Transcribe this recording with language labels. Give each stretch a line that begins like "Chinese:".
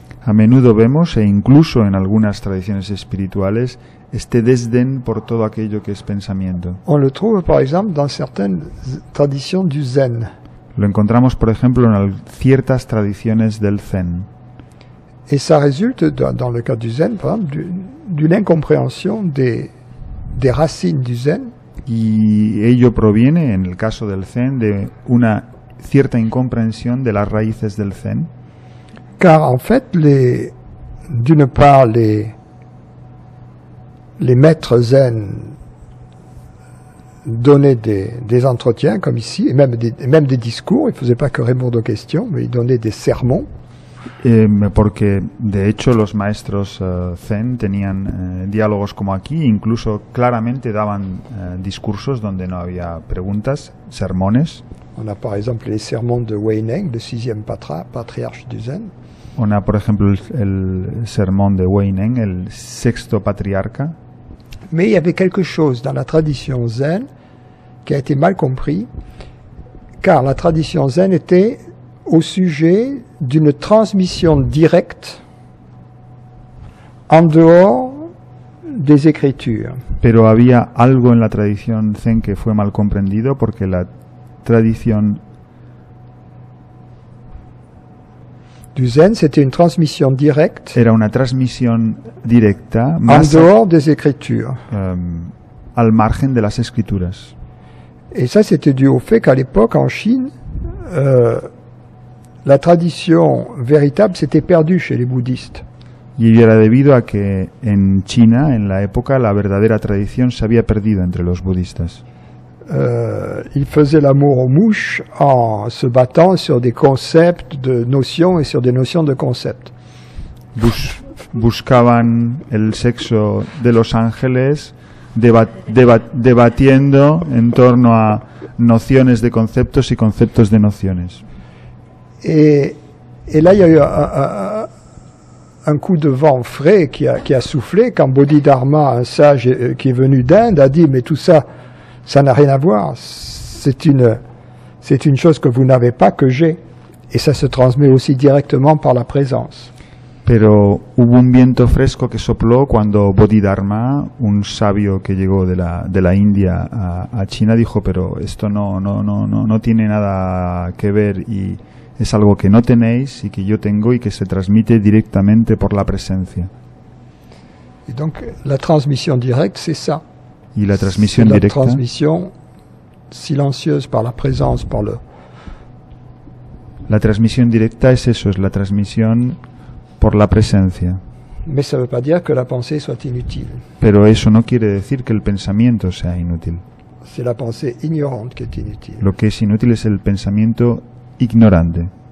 Spanish: A menudo vemos, e incluso en algunas tradiciones espirituales, este desdén por todo aquello que es pensamiento.
French: On le trouve par exemple dans certaines traditions du Zen.
Spanish: Lo encontramos, por ejemplo, en ciertas tradiciones del Zen.
French: Et ça résulte, dans le cas du Zen, par exemple, d'une incompréhension des racines du Zen.
Spanish: Y ello proviene, en el caso del Zen, de una cierta incomprensión de las raíces del Zen.
French: Car en fait, d'une part, les maîtres zen donnait des entretiens comme ici, et même des discours. Il ne faisait pas que répondre aux questions, mais il donnait des sermons.
Spanish: Porque de hecho los maestros Zen tenían diálogos como aquí, incluso claramente daban discursos donde no había preguntas, sermones.
French: On a par exemple les sermons de Weineng, le 6e patriarche du Zen. On a
Spanish: por ejemplo el sermón de Weineng, el sexto patriarca.
French: Mais il y avait quelque chose dans la tradition zen qui a été mal compris, car la tradition zen était au sujet d'une transmission directe en dehors des écritures.
Spanish: Pero había algo en la tradición zen que fue mal comprendido porque la tradición
French: du zen, c'était une transmission directe
Spanish: era una transmisión directa
French: en
Spanish: más
French: dehors des écritures.
Spanish: Al margen de las escrituras.
French: Et ça, c'était dû au fait qu'à l'époque, en Chine, la tradition véritable s'était perdue chez les bouddhistes.
Spanish: Y era debido a que en China, en la época, la verdadera tradición se había perdido entre los budistas.
French: Ils faisaient l'amour aux mouches en se battant sur des concepts de notions et sur des notions de concepts.
Spanish: Buscaban el sexo de los ángeles debatiendo en torno a nociones de conceptos y conceptos de nociones.
French: Et là, il y a eu un coup de vent frais qui a soufflé quand Bodhidharma, un sage qui est venu d'Inde, a dit « Mais tout ça, ça n'a rien à voir. C'est une chose que vous n'avez pas, que j'ai. » Et ça se transmet aussi directement par la présence.
Spanish: Pero hubo un viento fresco que sopló cuando Bodhidharma, un sabio que llegó de la India a China, dijo, pero esto no tiene nada que ver y es algo que no tenéis y que yo tengo y que se transmite directamente por la presencia.
French: Et donc la transmission directe, c'est ça.
Spanish: Y la transmisión
French: la
Spanish: directa,
French: transmission silencieuse par la présence, par le...
Spanish: La transmisión directa es eso, es la transmisión por la presencia.
French: Mais ça ne veut pas dire que la pensée soit inutile.
Spanish: Pero eso no quiere decir que el pensamiento sea inútil.
French: C'est la pensée ignorante qui est inutile.
Spanish: Lo que es inútil es el pensamiento ignorante.